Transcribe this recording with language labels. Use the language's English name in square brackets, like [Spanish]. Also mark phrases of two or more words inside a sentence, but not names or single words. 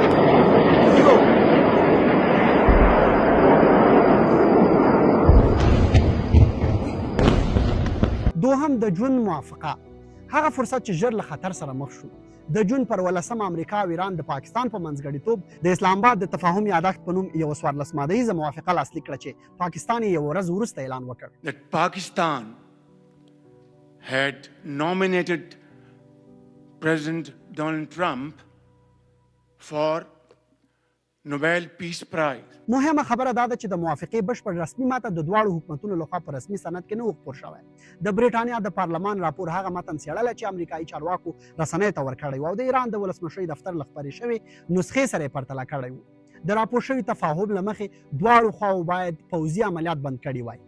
[Pashto] دوهم د جون موافقه، هغه فرصت چې ژر له خطر سره مخ شو. د جون پر 18مه امریکا او ایران د پاکستان په منځګړیتوب د اسلام آباد د تفاهم یادښت په نوم یو 14 مادهیزه موافقه لاسلیک کړه چې پاکستان یې یو ورځ وروسته اعلان وکړ. [English] That Pakistan had nominated President Donald Trump for Nobel Peace Prize. [Pashto] مهمه خبره دا ده چې د موافقې بشپړ رسمي متن د دواړو حکومتونو لخوا په رسمي سند کې نه و خپور شوی. د بریټانیا د پارلمان راپور هغه متن څېړلی چې امریکایي چارواکو رسنیو ته ورکړی و او د ایران د ولسمشرۍ دفتر له خپرې شوې نسخې سره یې پرتله کړی و. د راپور شوي تفاهم له مخې دواړو خواو باید پوځي عملیات بند کړي وای.